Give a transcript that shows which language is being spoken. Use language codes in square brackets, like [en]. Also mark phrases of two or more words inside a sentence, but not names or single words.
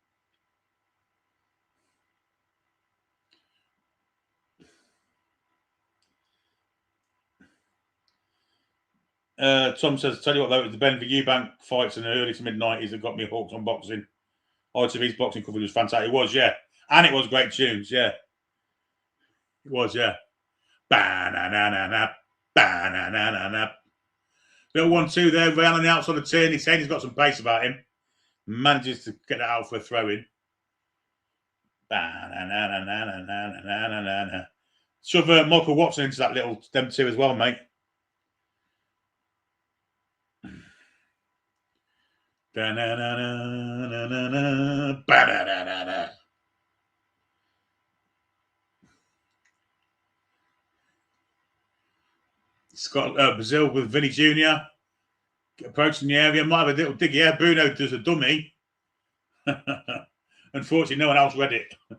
[en] Tom says, tell you what, though, it was the Ben for Eubank fights in the early to mid-90s that got me hooked on boxing. ITV's boxing coverage was fantastic. It was, yeah. And it was great tunes, yeah. It was, yeah. Ba-na-na-na-na, ba-na-na-na-na. Little 1-2 there, Rayan on the outside of the turn. He's saying he's got some pace about him. Manages to get that out for a throw-in. Ba-na-na-na-na-na-na-na-na-na. Shove Michael Watson into that little them two as well, mate. Da-na-na-na-na-na-na. Ba-da-da-da-da. Scott, Brazil with Vinny Jr. approaching the area. Might have a little dig. Yeah, Bruno does a dummy. Unfortunately, no one else read it.